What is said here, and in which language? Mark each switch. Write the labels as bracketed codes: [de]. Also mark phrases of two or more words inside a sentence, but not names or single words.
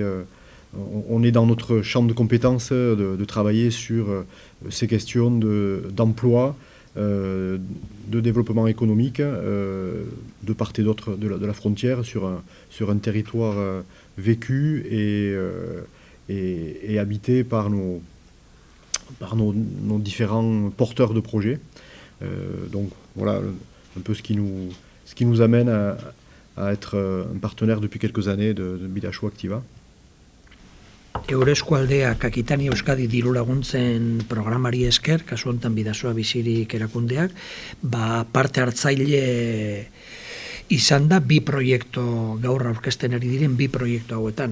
[fr] on est dans notre champ de compétences de travailler sur ces questions d'emploi, de développement économique de part et d'autre de la frontière sur un territoire vécu et habité par nos différents porteurs de projets. Donc voilà un peu ce qui nous amène à être un partenaire depuis quelques années de Bidasoa Activa. [eu] Eure eskualdeak Akitania Euskadi diru laguntzen programari esker, kasu honetan Bidasoa bizirik erakundeak, parte hartzaile izan da bi proiektu gaur aurkezten ari diren bi proiektu hauetan.